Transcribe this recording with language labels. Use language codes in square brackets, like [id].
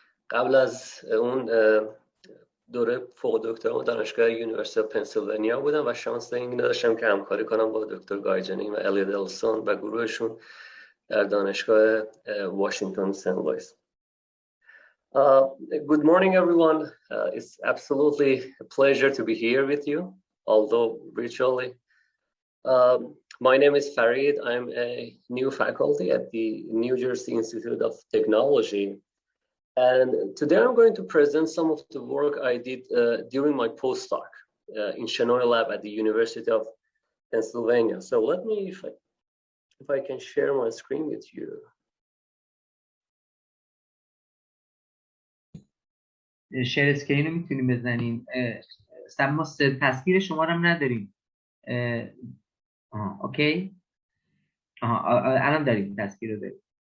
[fa] قبل از اون دوره فوق دکترا دانشگاه یونیورسیتی پنسیلوانیا بودم و شانس این داشتم که همکاری کنم با دکتر گایجانی و الیوت السون و گروهشون در دانشگاه واشنگتن سن لوئیس. [en] Good morning, everyone. It's absolutely a pleasure to be here with you, although virtually. My name is Farid. I'm a new faculty at the New Jersey Institute of Technology. And today I'm going to present some of the work I did during my postdoc in Shenoy Lab at the University of Pennsylvania. So let me, if I can share my screen with you. [fa] شیر اسکرین رو میتونیم بزنیم. ما تصویر شما رو هم نداریم. اوکی. الان داریم، تصویر رو داریم.